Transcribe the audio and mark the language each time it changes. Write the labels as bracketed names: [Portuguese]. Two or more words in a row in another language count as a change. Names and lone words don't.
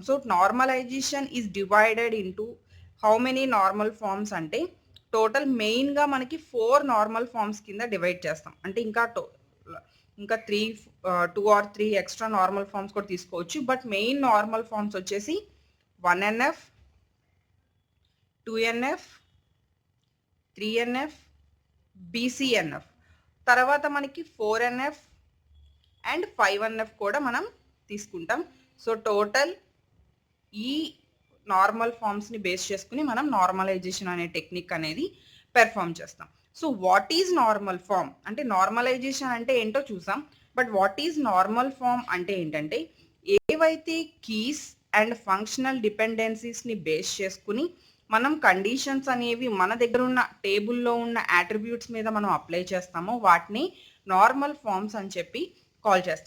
[English] so normalization is divided into how many normal forms [Telugu] అంటే, టోటల్ మెయిన్గా మనకి 4 [English] normal forms [Telugu] కింద డివైడ్ చేస్తాం. అంటే ఇంకా 2 or 3 [English] extra normal forms [Telugu] కూడా తీసుకోవచ్చు. [English] but main normal forms [Telugu] వచ్చేసి 1NF, 2NF, 3NF, BCNF. తర్వాత మనకి 4NF అండ్ 5NF కూడా మనం తీసుకుంటాం. [English] so total [Telugu] ఈ నార్మల్ ఫార్మ్స్ని బేస్ చేసుకుని మనం నార్మలైజేషన్ అనే టెక్నిక్ అనేది పెర్ఫామ్ చేస్తాం. [English] so what is normal form [Telugu] అంటే, నార్మలైజేషన్ అంటే ఏంటో చూసాం, [English] but what is normal form [Telugu] అంటే ఏంటంటే, ఏ ఏవైతే [English] keys and functional [Telugu] డిపెండెన్సీస్ని బేస్ చేసుకుని మనం కండిషన్స్ అనేవి మన దగ్గర ఉన్న టేబుల్లో ఉన్న యాట్రిబ్యూట్స్ మీద మనం అప్లై చేస్తామో వాటిని [English] normal forms [Telugu] అని చెప్పి కాల్ చేస్తాం.